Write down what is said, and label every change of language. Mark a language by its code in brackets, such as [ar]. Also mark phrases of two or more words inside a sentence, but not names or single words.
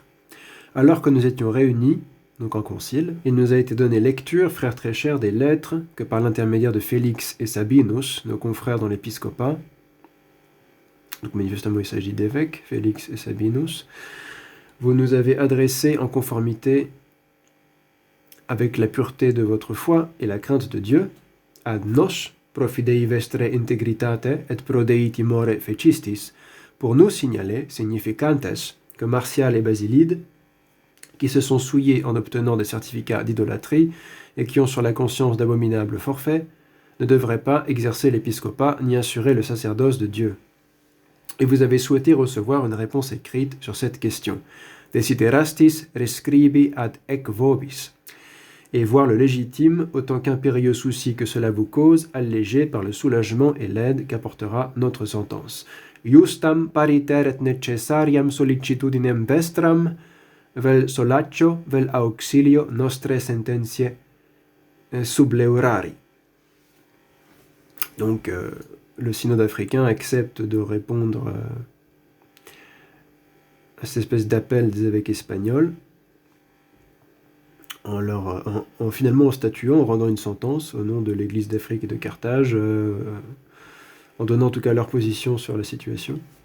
[fr] Alors que nous étions réunis, donc en concile, il nous a été donné lecture, frères très chers, des lettres que par l'intermédiaire de Félix et Sabinus, nos confrères dans l'épiscopat, donc manifestement il s'agit d'évêques, Félix et Sabinus, vous nous avez adressées en conformité avec la pureté de votre foi et la crainte de Dieu, [la] ad nos profidei vestre integritate et prodei timore fecistis, [fr] pour nous signaler, significantes, que Martial et Basilide, qui se sont souillés en obtenant des certificats d'idolâtrie et qui ont sur la conscience d'abominables forfaits, ne devraient pas exercer l'épiscopat ni assurer le sacerdoce de Dieu. Et vous avez souhaité recevoir une réponse écrite sur cette question. [la] Desiderastis rescribi ad ec vobis. [fr] Et voir le légitime, autant qu'impérieux souci que cela vous cause, allégé par le soulagement et l'aide qu'apportera notre sentence. [la] Justam pariter et necessariam sollicitudinem vestram, vel solaccio, vel auxilio nostre sententiae subleurari. [fr] Donc, le synode africain accepte de répondre à cette espèce d'appel des évêques espagnols en finalement statuant, en rendant une sentence au nom de l'Église d'Afrique et de Carthage, en donnant en tout cas leur position sur la situation.